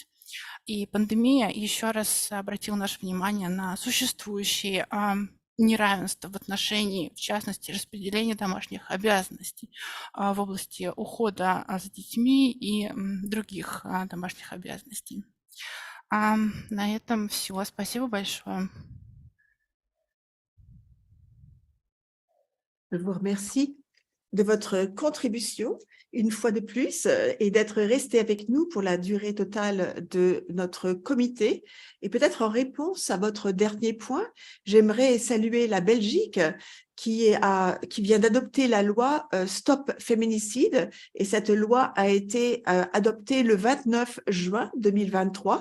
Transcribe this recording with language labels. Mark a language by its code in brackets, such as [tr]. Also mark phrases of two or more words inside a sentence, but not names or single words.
[ru] И пандемия еще раз обратила наше внимание на существующие неравенства в отношении, в частности, распределения домашних обязанностей в области ухода за детьми и других домашних обязанностей. На этом все. Спасибо большое. [fr] Je vous remercie de votre contribution une fois de plus et d'être resté avec nous pour la durée totale de notre comité. Et peut-être en réponse à votre dernier point, j'aimerais saluer la Belgique qui vient d'adopter la loi Stop Féminicide, et cette loi a été adoptée le 29 juin 2023.